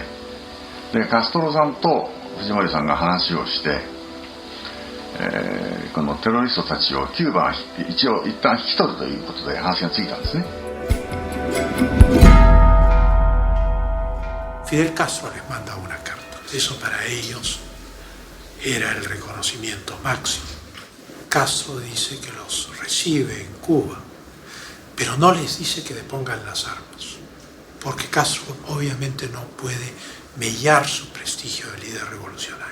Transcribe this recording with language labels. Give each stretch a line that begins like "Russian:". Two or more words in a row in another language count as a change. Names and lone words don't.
Japanese: でカストロさんとフジモリさんが話をして、このテロリストたちをキューバが一旦引き取るということで話がついたんですね。
Spanish: Fidel Castro les manda una carta. Eso para ellos era el reconocimiento máximo. Castro dice que los recibe en Cuba, pero no les dice que depongan las armas, porque Castro obviamente no puede mellar su prestigio de líder revolucionario.